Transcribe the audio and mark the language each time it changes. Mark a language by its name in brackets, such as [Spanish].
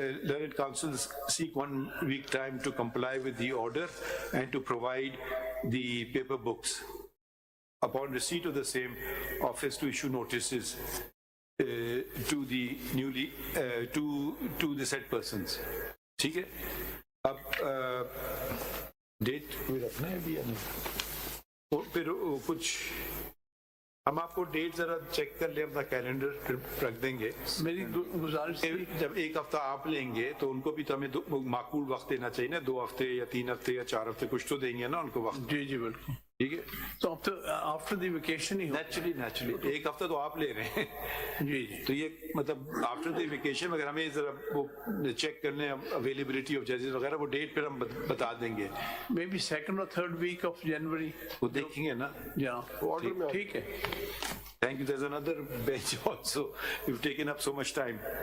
[English] Learned counsel seek 1 week time to comply with the order and to provide the paper books. Upon receipt of the same, office to issue notices to the newly to the said persons. [Urdu] ٹھیک ہے. اب date کوئی رکھنا ہے ابھی یا نہیں؟ پھر کچھ ہم آپ کو ڈیٹ ذرا چیک کر لیں, اپنا کیلنڈر پھر رکھ دیں گے. میری گزارش جب 1 ہفتہ آپ لیں گے تو ان کو بھی تو ہمیں معقول وقت دینا چاہیے نا. 2 ہفتے یا 3 ہفتے یا 4 ہفتے کچھ تو دیں گے نا ان کو وقت. جی جی بالکل ٹھیک ہے. تو [English] after the vacation [Urdu] he naturally 1 ہفتہ تو آپ لے رہے ہیں. جی جی تو یہ مطلب [English] after the vacation [Urdu] اگر ہمیں ذرا وہ چیک کر لیں [English] availability of ججز [Urdu] وغیرہ, وہ ڈیٹ پھر ہم بتا دیں گے. [English] Maybe 2nd اور 3rd week of January. [Urdu] وہ دیکھیں گے نا. ٹھیک ہے. [English] Thank you. There's another bench also. You've taken up so much time.